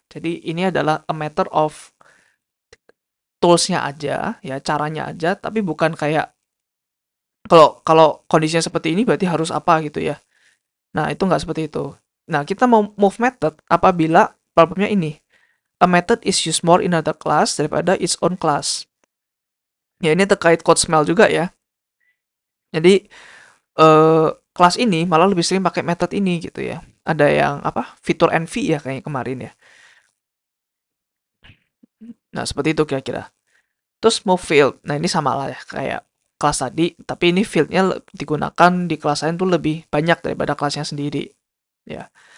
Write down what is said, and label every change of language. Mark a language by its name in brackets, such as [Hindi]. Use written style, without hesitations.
[Indonesian] Jadi ini adalah [English] a matter of [Indonesian] tools-nya aja, ya caranya aja, tapi bukan kayak kalau kalau kondisinya seperti ini berarti harus apa gitu ya. Nah, itu nggak seperti itu. Nah, kita mau move method apabila problemnya ini. [English] a method is used more in another class [Indonesian] daripada [English] its own class. [Indonesian] Ya, ini terkait code smell juga ya. Jadi kelas ini malah lebih sering pakai method ini gitu ya. Ada yang apa? Fitur envy ya kayaknya kemarin ya. Nah, seperti itu kira-kira. Terus move field. Nah, ini sama lah ya kayak kelas tadi, tapi ini fieldnya digunakan di kelas lain tuh lebih banyak daripada kelasnya sendiri. Ya.